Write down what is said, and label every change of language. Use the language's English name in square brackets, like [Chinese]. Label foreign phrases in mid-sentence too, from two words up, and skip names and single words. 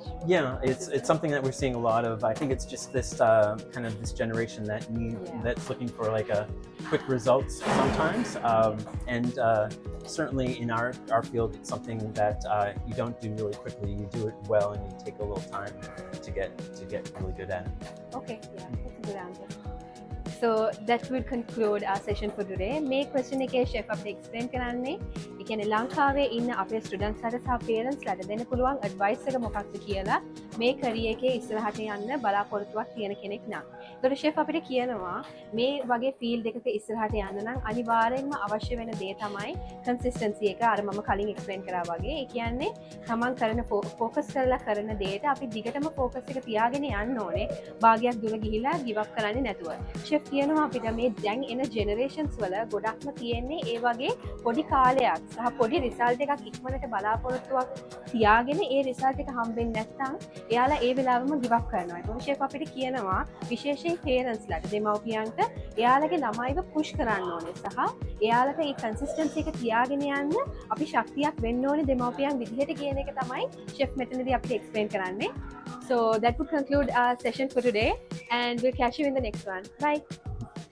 [English] Yeah, it's something that we're seeing a lot of. I think it's just this kind of this generation that's looking for like a quick results sometimes, and certainly in our field it's something that you don't do really quickly. You do it well and you take a little time to get really good at it. Okay, yeah, that's a good answer. So that will conclude our session for today. [Sinhala] මේ question එකේ chef අපිට explain කරන්නේ ඒ කියන්නේ ලංකාවේ ඉන්න අපේ students ලට සහ parents ලට දෙන්න පුළුවන් advice එක මොකක්ද කියලා මේ career එකේ ඉස්සරහට යන්න බලාපොරොත්තුවක් තියෙන කෙනෙක් නම්. ඒතකොට chef අපිට කියනවා මේ වගේ field එකක ඉස්සරහට යන්න නම් අනිවාර්යෙන්ම අවශ්‍ය වෙන දේ තමයි consistency එක. අර මම කලින් explain කරා වගේ. ඒ කියන්නේ තමන් කරන focus කරලා කරන දේට අපි දිගටම focus එක තියාගෙන යන්න ඕනේ. භාගයක් දුර ගිහිලා [English] give up [Sinhala] කරන්නේ නැතුව. chef කියනවා අපිට මේ දැන් එන ජෙනරේෂන්ස් වල ගොඩක්ම තියෙන්නේ ඒ වගේ පොඩි කාලයක් සහ පොඩි රිසල්ට් එකක් ඉක්මනට බලාපොරොත්තුවක් තියාගෙන ඒ රිසල්ට් එක හම්බෙන්නේ නැත්නම් එයාලා ඒ වෙලාවෙම [English] give up [Sinhala] කරනවා. ඒකෝ ෂෙෆ් අපිට කියනවා විශේෂයෙන් parents ලට දෙමව්පියන්ට එයාලගේ ළමයිව push කරන්න ඕනේ සහ එයාලට මේ consistency එක තියාගෙන යන්න අපි ශක්තියක් වෙන්න ඕනේ දෙමව්පියන් විදිහට කියන එක තමයි ෂෙෆ් මෙතනදී අපිට explain කරන්නේ. [English] So that would conclude our session for today and we'll catch you in the next one. Bye.